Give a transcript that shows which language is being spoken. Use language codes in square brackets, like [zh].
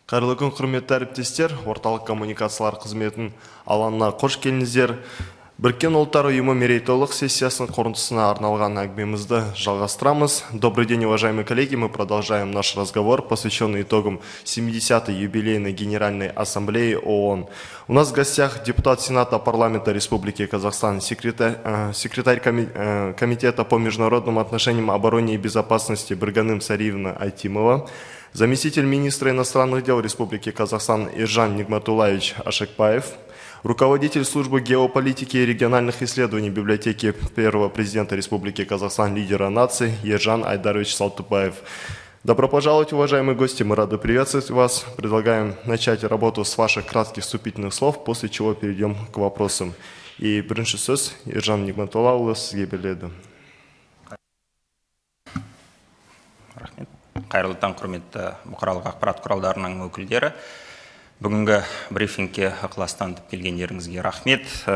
[kk] Қайырлы күн, құрметті әріптестер, орталық коммуникациялар қызметін алаңына қош келдіңіздер. Біріккен ұлттар ұйымы мерейтойлық сессиясының қорытындысына арналған әңгімемізді жалғастырамыз. [ru] Добрый день, уважаемые коллеги. Мы продолжаем наш разговор, посвященный итогам 70-й юбилейной Генеральной Ассамблеи ООН. У нас в гостях депутат Сената парламента Республики Казахстан, секретарь Комитета по международным отношениям, обороне и безопасности Бірганым Сариевна Айтимова, заместитель министра иностранных дел Республики Казахстан Ержан Нигматуллаевич Ашекбаев, руководитель службы геополитики и региональных исследований библиотеки первого президента Республики Казахстан, лидера нации Ержан Айдарович Салтыбаев. Добро пожаловать, уважаемые гости, мы рады приветствовать вас. Предлагаем начать работу с ваших кратких вступительных слов, после чего перейдем к вопросам. [kk] И бірінші сөз Ержан Нигматуллаұлы сізге беріледі. Рахмет. Қайырлы таң, құрметті бұқаралық ақпарат құралдарының өкілдері. Бүгінгі брифингке ықыластанып келгендеріңізге рахмет.